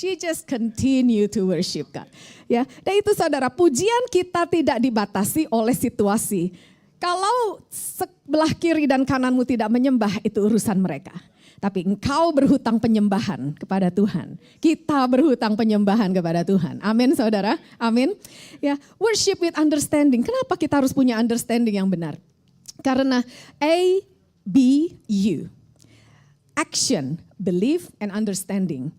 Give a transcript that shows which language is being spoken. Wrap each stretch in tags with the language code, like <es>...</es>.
<en>She just continue to worship God.</en> <id>Ya, dan itu saudara, pujian kita tidak dibatasi oleh situasi. Kalau sebelah kiri dan kananmu tidak menyembah, itu urusan mereka. Tapi engkau berhutang penyembahan kepada Tuhan. Kita berhutang penyembahan kepada Tuhan. Amin saudara, amin.</id> <en>Ya, worship with understanding.</en> <id>Kenapa kita harus punya understanding yang benar? Karena ABU.</id> <en>Action, belief, and understanding.</en>